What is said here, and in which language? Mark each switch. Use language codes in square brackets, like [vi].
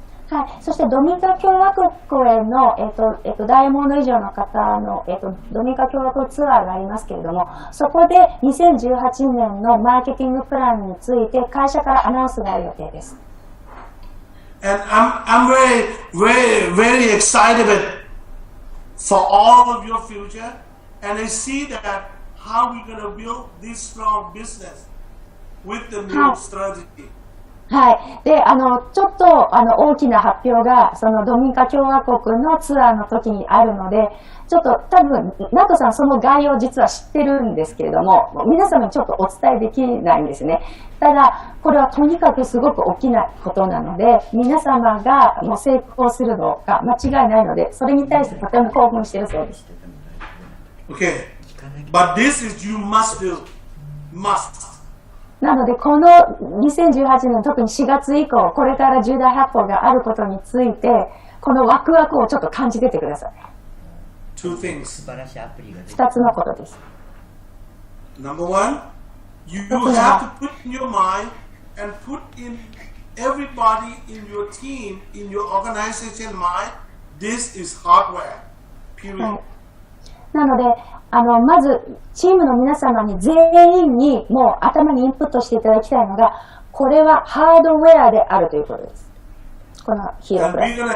[ja] はい、そしてドミニカ共和国への、ダイヤモンド以上の方の、ドミニカ共和国ツアーがありますけれども、そこで2018年のマーケティングプランについて会社からアナウンスがある予定です。 [en] And I'm very excited for all of your future, and I see that how we're going to build this strong business with the new strategy. [ja] はい。で、ちょっと、大きな発表が、そのドミニカ共和国のツアーの時にあるので、ちょっと多分、ナトさんその概要実は知ってるんですけれども、皆様にちょっとお伝えできないんですね。ただ、これはとにかくすごく大きなことなので、皆様がもう成功するのが間違いないので、それに対してとても興奮しているそうです。 [en] Okay, but this is you must do, must. [ja] なので、この2018年、特に4月以降、これから重大発表があることについて、このワクワクをちょっと感じててください。 [en] Two things. [ja] 2つのことです。 [en] Number one, you have to put in your mind and put in everybody in your team, in your organization mind, this is hardware, period. [ja] はい、なので、まず、チームの皆様に全員にもう頭にインプットしていただきたいのが、これはハードウェアであるということです。このヒーロープラス。